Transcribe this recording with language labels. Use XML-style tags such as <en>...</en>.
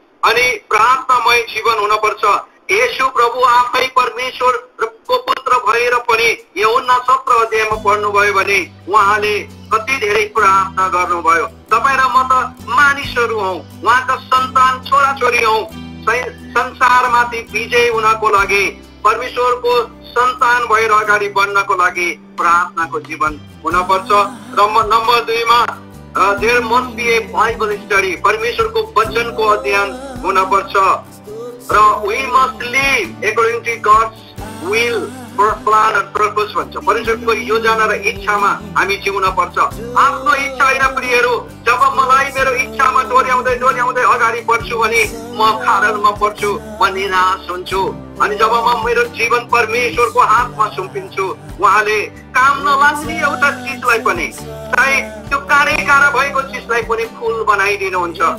<ne>अनि प्रार्थनामय जीवन हुन पर्छ। येशू प्रभु आफै परमेश्वरको पुत्र भएर पनि यूहन्ना 17 अध्यायमा पढ्नुभयो भने उहाँले कति धेरै प्रार्थना गर्नुभयो। तपाईँ र म त मानिसहरू हौ, उहाँका सन्तान छोराछोरी हौ। संसारमाथि विजय हुनको लागि, परमेश्वरको सन्तान भएर अगाडि बढ्नको लागि प्रार्थनाको जीवन हुन पर्छ। र नम्बर 2 मा</ne> <en>there must be a Bible study.</en> <ne>परमेश्वरको वचनको अध्ययन हुन पर्छ।</ne> <en>र we must live according to God's will, plan and purpose भन्छ।</en> <ne>परमेश्वरको योजना र इच्छामा हामी जिउन पर्छ। आफ्नो इच्छा होइन प्रियहरू। जब मलाई मेरो इच्छामा डोर्याउँदै अगाडि बढ्छु भने म खाडलमा पर्छु, म निराश हुन्छु। अनि जब म मेरो जीवन परमेश्वरको हातमा सुम्पिन्छु, उहाँले काम नलाग्ने एउटा चिजलाई पनि, चाहे त्यो काँडा भएको चिजलाई पनि फुल बनाइदिनुहुन्छ।</ne>